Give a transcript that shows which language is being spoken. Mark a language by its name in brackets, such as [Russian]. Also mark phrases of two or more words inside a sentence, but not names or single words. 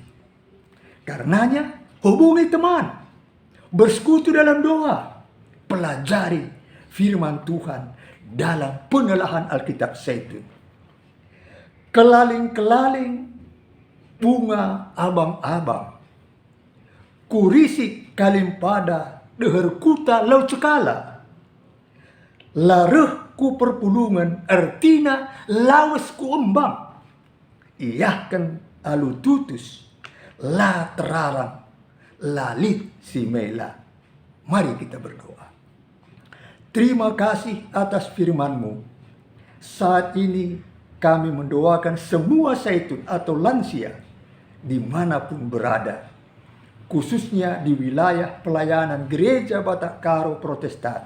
[Indonesian] Karenanya hubungi teman, bersekutu dalam doa, pelajari firman Tuhan dalam penelahan Alkitab Zaitun. [Batak Karo] Kelaling-kelaling bunga abang-abang, kurisik kalimpada deher kuta lau cekala, lareh ku perpulungan artina lawas ku embang, iyahkan alu tutus la terarang lalit si mela. [Indonesian] Mari kita berdoa. Terima kasih atas firman-Mu. Saat ini kami mendoakan semua zaitun atau lansia dimanapun berada, khususnya di wilayah pelayanan Gereja Batak Karo Protestan.